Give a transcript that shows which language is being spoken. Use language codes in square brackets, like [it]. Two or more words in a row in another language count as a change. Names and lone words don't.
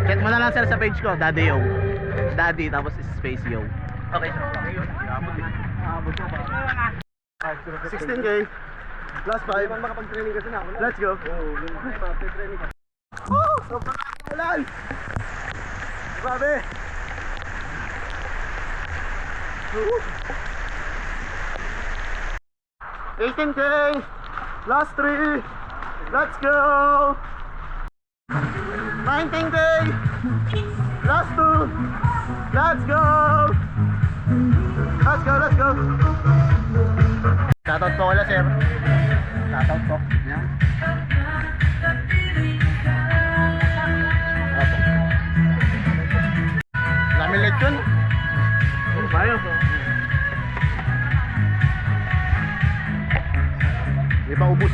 [tl] Check mo na lang sir sa page ko, Daddy Yo. Daddy tapos space Yo. Okay. 16K plus 5. Makapag-training kasi na ako. [en] Let's go. [tl] Oh, sobrang ulan. Grabe. 18K plus 3. [en] Let's go. 19K plus 2. Let's go. Let's go, let's go. [tl] Shoutout po wala sir. Shoutout po. Yan. Dami lechon. Bayo. Di pa ubus.